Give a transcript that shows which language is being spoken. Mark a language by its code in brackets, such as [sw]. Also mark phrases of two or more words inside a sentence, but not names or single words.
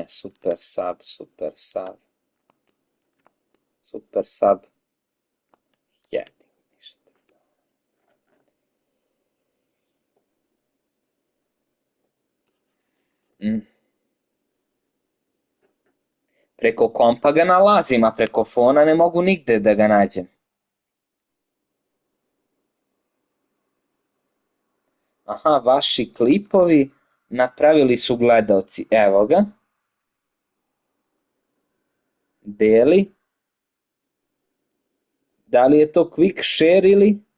[en] Super sub, super sub. Super sub. [sr] Jedi, ništa. Preko kompa ga nalazim, a preko fona ne mogu nigde da ga nađem. Aha, vaši klipovi napravili su gledaoci. Evo ga. Deli. Da li je to quick share ili?